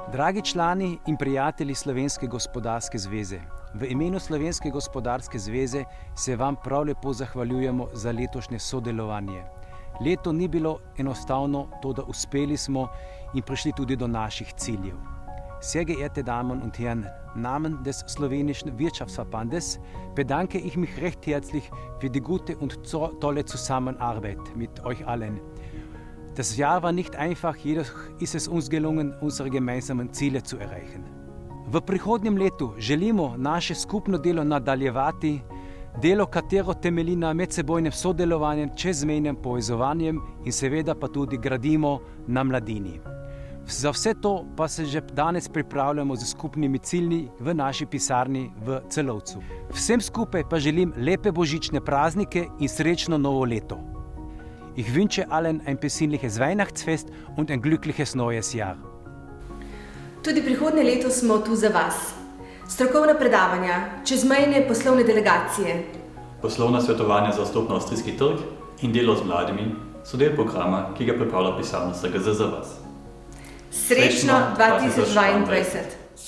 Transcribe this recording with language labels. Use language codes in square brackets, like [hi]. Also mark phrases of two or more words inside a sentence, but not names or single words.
[sl] Dragi člani in prijatelji Slovenske gospodarske zveze, v imenu Slovenske gospodarske zveze se vam prav lepo zahvaljujemo za letošnje sodelovanje. Leto ni bilo enostavno, toda uspeli smo in prišli tudi do naših ciljev. [de] Sehr geehrte Damen und Herren, Namen des slowenischen Wirtschaftsverbandes bedanke ich mich recht herzlich für die gute und tolle Zusammenarbeit mit euch allen. Das Jahr war nicht einfach, jedoch ist es uns gelungen, unsere gemeinsamen Ziele zu erreichen. [sl] V prihodnjem letu želimo naše skupno delo nadaljevati, delo, katero temelji na medsebojnem sodelovanju, čezmejnem povezovanjem in seveda pa tudi gradimo na mladini. Za vse to pa se že danes pripravljamo z skupnimi cilji v naši pisarni v Celovcu. Vsem skupaj pa želim lepe božične praznike in srečno novo leto. [de] Ich wünsche allen ein besinnliches Weihnachtsfest und ein glückliches neues Jahr. [sl] Tudi prihodnje leto smo tu za vas. Strokovna predavanja, čezmejne poslovne delegacije, poslovna svetovanja za vstop na avstrijski trg in delo z mladimi so del programa, ki ga pripravlja pisarna SGZ za vas. Srečno 2022!